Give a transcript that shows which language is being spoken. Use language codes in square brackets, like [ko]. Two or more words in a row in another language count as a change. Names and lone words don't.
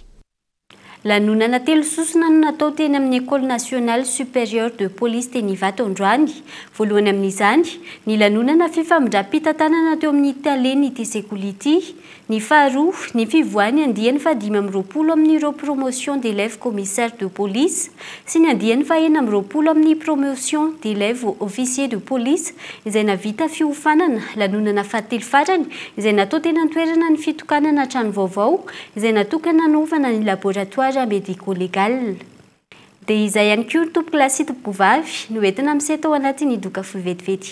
[mg] Lanonana telo sosona no natao teny amin'ny [fr] École nationale supérieure de police [mg] teny Ivato androany. Voalohany amin'izany, ny lanonana fifamindram-pitantanana teo amin'ny Italeny ity sekoly ity. Ny faharoa, ny fivoahany andiany fa 520 amin'ireo [fr] promotion d'élèves commissaires de police [mg] sy ny andiany fa 420 amin'ny [fr] promotion d'élèves officiers de police [mg] izay navita fiofanana. Lanonana fahatelo farany izay natao tena toerana ny fitokanana trano vaovao izay natokana hanaovana ny [fr] laboratoire médico-légal. [mg] Dia izay ihany koa tompo klasy tompoko vavy no entina misy tao anatin'ny doka fohy vetivety.